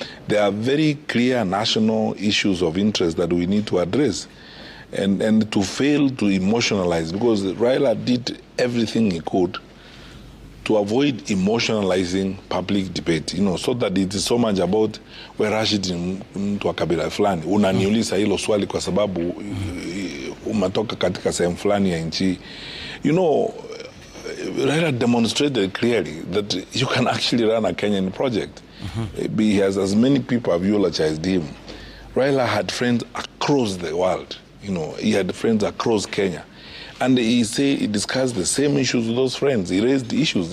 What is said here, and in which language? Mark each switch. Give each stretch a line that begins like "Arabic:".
English: There are very clear national issues of interest that we need to address. And to fail to emotionalize, because Raila did everything he could to avoid emotionalizing public debate, so that it is so much about where Rashid
Swahili: mtu wa kabila fulani. Unaniuliza hilo swali kwa sababu umetoka katika sehemu fulani ya nchi.
English: Raila demonstrated clearly that you can actually run a Kenyan project. He has as many people have eulogized him. Raila had friends across the world. He had friends across Kenya. And he discussed the same issues with those friends. He raised issues.